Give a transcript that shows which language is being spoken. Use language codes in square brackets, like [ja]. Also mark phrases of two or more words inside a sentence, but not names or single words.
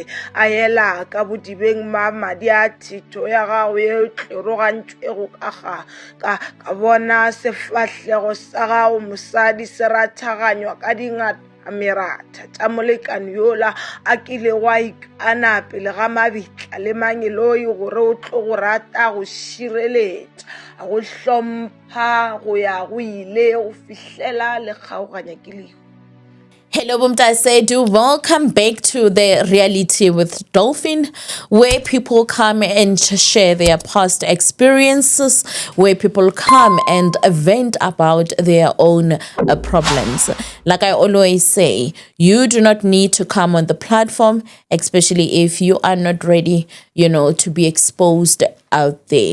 [nso] a ela ka bodibeng ma madi a thito ya gago ye tlerogantšwego ka bona sefahlego sa gago mosadi se rathaganywa ka dingata meratha tša molekani yola a kile wa ikana pele ga mabitla le mangeloi gore o tlo go rata go šireletša go hlompha go ya go ile go fihlela le kgaoganya ke lehu. [en] Hello, Bumtasedu. Welcome back to the Reality with Dolphin, where people come and share their past experiences, where people come and vent about their own problems. Like I always say, you do not need to come on the platform, especially if you are not ready, to be exposed out there.